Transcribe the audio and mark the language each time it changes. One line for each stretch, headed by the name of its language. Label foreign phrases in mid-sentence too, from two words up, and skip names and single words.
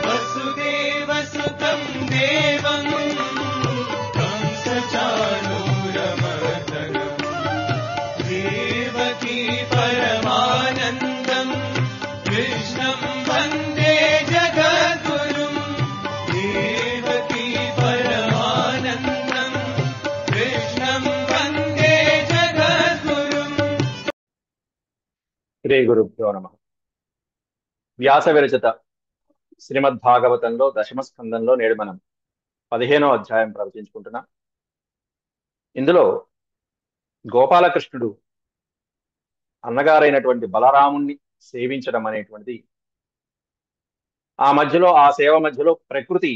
Sanskrit: वसुदेवसुतं देवं कंसचाणूरमर्दनं देवकी परमानन्दं कृष्णं वन्दे जगद्गुरुं देवकी परमानन्दं कृष्णं वन्दे जगद्गुरुं। श्री गुरुभ्यो नमः.
Telugu: వ్యాస విరచిత శ్రీమద్భాగవతంలో దశమ స్కందంలో నేడు మనం 15వ అధ్యాయం ప్రవచించుకుంటున్నాం. ఇందులో గోపాలకృష్ణుడు అన్నగారైనటువంటి బలరాముణ్ణి సేవించడం అనేటువంటిది, ఆ సేవ మధ్యలో ప్రకృతి